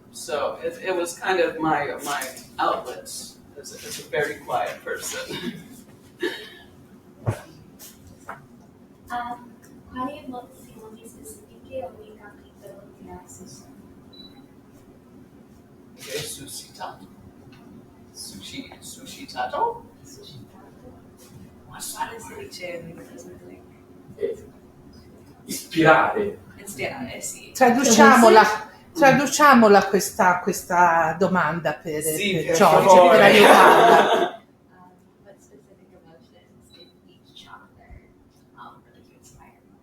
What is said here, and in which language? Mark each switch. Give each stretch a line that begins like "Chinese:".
English: So it was kind of my outlet as a very quiet person.
Italian: Quali emozioni specifiche ogni capitolo ti ha suscitato? Suscitato? Suscitato? Quale si dice in inglese? Ispirare. Sì. Traduciamola questa domanda per Sì, per Giorgio, favore. per aiutarla.
English: What specific emotions in each chapter really do inspire?